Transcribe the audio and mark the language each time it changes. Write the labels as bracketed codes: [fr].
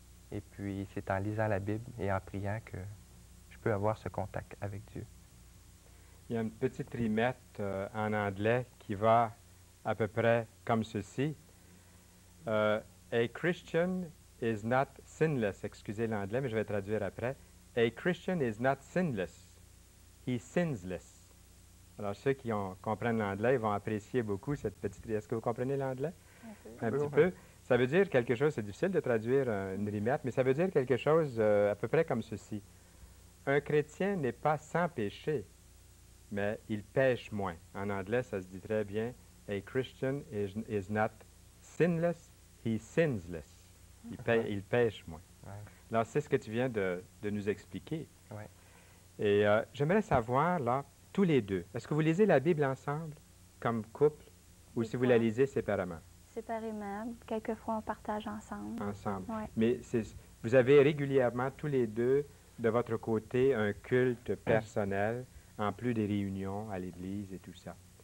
[fr] Et puis c'est en lisant la Bible et en priant que je peux avoir ce contact avec Dieu. Il y a une petite rimette en anglais qui va à peu près comme ceci. [en] A Christian is not sinless. [fr] Excusez l'anglais, mais je vais traduire après. [en] A Christian is not sinless. He's sinless. [fr] Alors, ceux qui comprennent l'anglais vont apprécier beaucoup cette petite... Est-ce que vous comprenez l'anglais? Un petit peu. Ça veut dire quelque chose, c'est difficile de traduire une rimette, mais ça veut dire quelque chose à peu près comme ceci. Un chrétien n'est pas sans péché, mais il pêche moins. En anglais, ça se dit très bien. [en] A Christian is not sinless, he's sinless. [fr] Il pêche moins. Ouais. Alors, c'est ce que tu viens de nous expliquer. Ouais. Et j'aimerais savoir, là, tous les deux, est-ce que vous lisez la Bible ensemble, comme couple, ou si vous la lisez séparément? Séparément. Quelquefois, on partage ensemble. Ensemble. Ouais. Mais vous avez régulièrement, tous les deux, de votre côté, un culte personnel, en plus des réunions à l'Église et tout ça.